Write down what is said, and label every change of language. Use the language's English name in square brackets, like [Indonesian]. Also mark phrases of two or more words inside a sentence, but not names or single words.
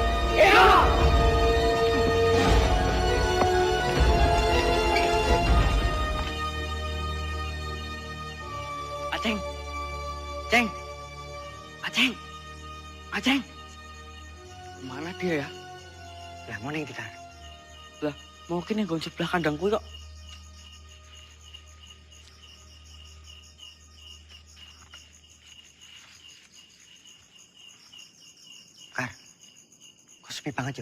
[Indonesian] Aceng. Ceng. Aceng. Aceng. Mana dia ya? Lah mana yang kita? Lah, mungkin yang gon sebelah kandangku kok. Kar, kok sepi banget yo?